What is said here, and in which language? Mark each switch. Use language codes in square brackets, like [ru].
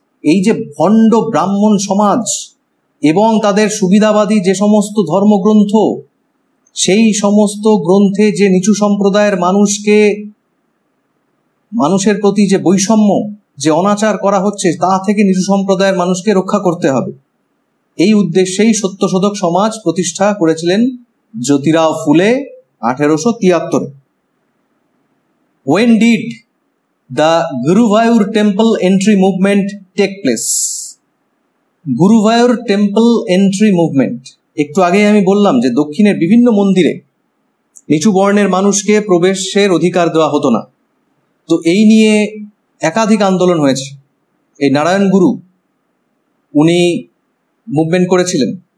[bn] এই যে ভণ্ড ব্রাহ্মণ সমাজ এবং তাদের সুবিধাবাদী যে সমস্ত ধর্মগ্রন্থ, সেই সমস্ত গ্রন্থে যে নিচু সম্প্রদায়ের মানুষের প্রতি যে বৈষম্য, যে অনাচার করা হচ্ছে, তা থেকে নিচু সম্প্রদায়ের মানুষকে রক্ষা করতে হবে। এই উদ্দেশ্যেই সত্যশোধক সমাজ প্রতিষ্ঠা করেছিলেন জ্যোতিরাও ফুলে 1873। [en] When did the Guruvayur Temple Entry Movement take place? [bn] Guruvayur temple entry movement, একটু আগে আমি বললাম যে দক্ষিণের বিভিন্ন মন্দিরে নিচু বর্ণের মানুষকে প্রবেশের অধিকার দেওয়া হতো না। তো এই নিয়ে একাধিক আন্দোলন হয়েছে। এই নারায়ণ গুরু উনি মুভমেন্ট করেছিলেন।